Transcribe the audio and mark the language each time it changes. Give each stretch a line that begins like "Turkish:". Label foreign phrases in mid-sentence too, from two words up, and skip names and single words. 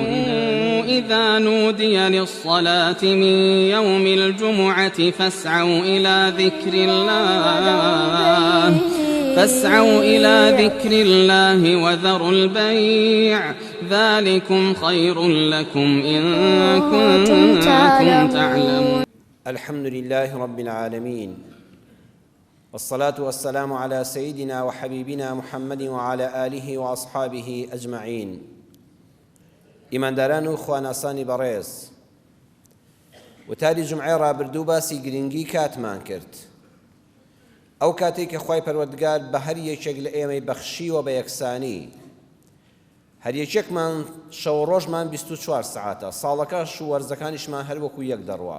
Arabic: إذا نودي للصلاة من يوم الجمعة فاسعوا إلى ذكر الله وذروا البيع ذلكم خير لكم إن كنتم تعلمون. الحمد لله رب العالمين، والصلاة والسلام على سيدنا وحبيبنا محمد وعلى آله وأصحابه أجمعين.
Central Kurdish: ئیمانداران و خواناسانی بەڕێز، وتاری جمعەی ڕابردوو باسی گرنگی کاتمان کرد، ئەو کاتێک کە خوای پەروەردگار بە هەر یەکێک لە ئێمەی بەخشیوە بە یەکسانی. هەر یەکێکمان شەو ڕۆژمان 24 ساعاتە، ساڵەکەش و وەرزەکانیشمان هەر وەکو یەک دەڕوا.